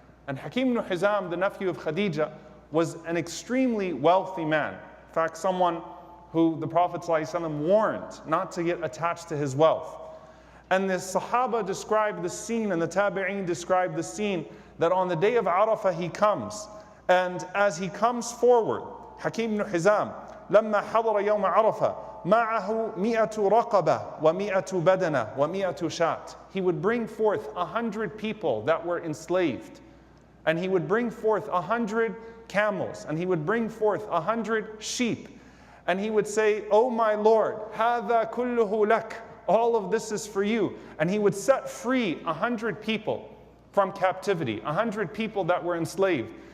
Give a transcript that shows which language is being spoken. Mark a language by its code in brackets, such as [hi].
[en] And Hakim ibn Hizam, the nephew of Khadija, was an extremely wealthy man. In fact, someone who the Prophet ﷺ warned not to get attached to his wealth. And the Sahaba described the scene, and the Tabi'een described the scene, that on the day of Arafah he comes. And as he comes forward, Hakim ibn Hizam, [ar] لما حضر يوم عرفة معه 100 رقبة و100 بدنة و100 شاة. [en] He would bring forth 100 people that were enslaved. And he would bring forth 100 camels, and he would bring forth 100 sheep. And he would say, "O my Lord, [ar] هذا كله لك." [en] All of this is for you. And he would set free 100 people from captivity, 100 people that were enslaved.